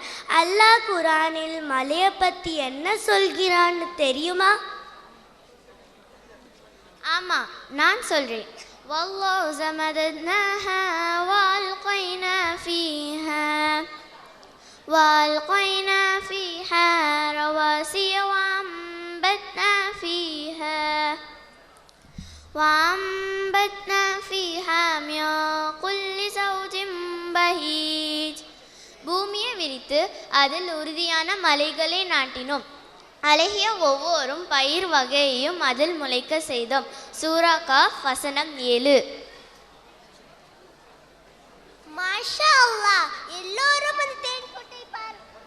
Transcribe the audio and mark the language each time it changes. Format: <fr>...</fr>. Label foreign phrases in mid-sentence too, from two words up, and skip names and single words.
<ta>அல்லாஹ் குர்ஆனில் மலையை பற்றி என்ன சொல்கிறான்னு தெரியுமா? ஆமா, நான் சொல்றேன்.</ta> <ar>والأرض مددناها وألقينا فيها رواسي وأنبتنا فيها من كل زوج بهيج.</ar> <ta>பூமியை விரித்து அதில் உறுதியான மலைகளை நாட்டினோம். அழகிய ஒவ்வொரு பயிர் வகையையும் அதில் முளைக்க செய்தோம். சூரா காஃப் வசனம் 7.</ta> <ar>ما شاء الله,</ar> <ta>எல்லோரும் அந்த தேன்கொட்டை பாருங்கள்.</ta>